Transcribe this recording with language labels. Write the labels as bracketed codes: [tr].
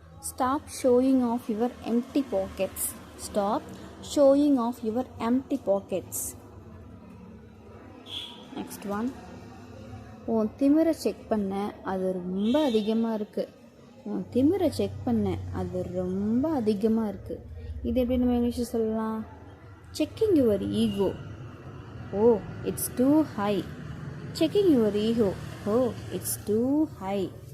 [en] Stop showing off your empty pockets. Stop showing off your empty pockets. Next one. [ta] உன் திமிரை check பண்ண, அது ரொம்ப அதிகமாக இருக்குது. உன் திமிரை செக் பண்ண, அது ரொம்ப அதிகமாக இருக்குது. இது எப்படி நம்ம இங்கிலீஷில் சொல்லலாம். [en] Checking your ego. Oh, it's too high. Checking your ego. Oh, it's too high.